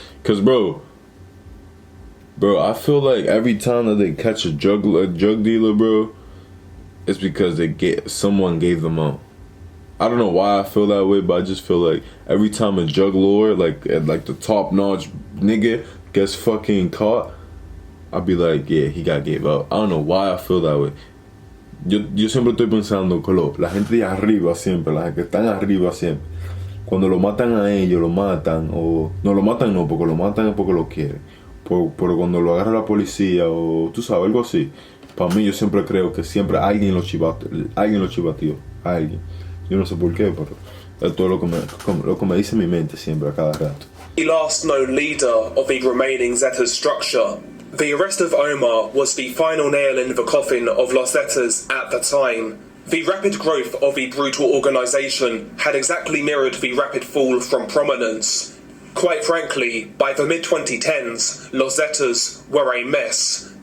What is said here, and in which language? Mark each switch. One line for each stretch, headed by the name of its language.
English: Cause, bro, I feel like every time that they catch a drug dealer, bro, it's because someone gave them out. I don't know why I feel that way, but I just feel like every time a drug lord, like the top-notch nigga gets fucking caught, I'll be like, yeah, he got gave out. I don't know why I feel that way.
Spanish: Yo siempre estoy pensando que la gente de arriba siempre, las que están arriba siempre, cuando lo matan a ellos, lo matan, o no lo matan no, porque lo matan es porque lo quieren. Pero cuando lo agarra la policía, o tú sabes, algo así, para mí yo siempre creo que siempre alguien lo chivateó, alguien. Yo no sé por qué, pero esto es lo que me dice mi mente siempre a cada rato.
English: The last known leader of the remaining Zetas structure. The arrest of Omar was the final nail in the coffin of Los Zetas at the time. The rapid growth of the brutal organisation had exactly mirrored the rapid fall from prominence. Quite frankly, by the mid-2010s, Los Zetas were a mess.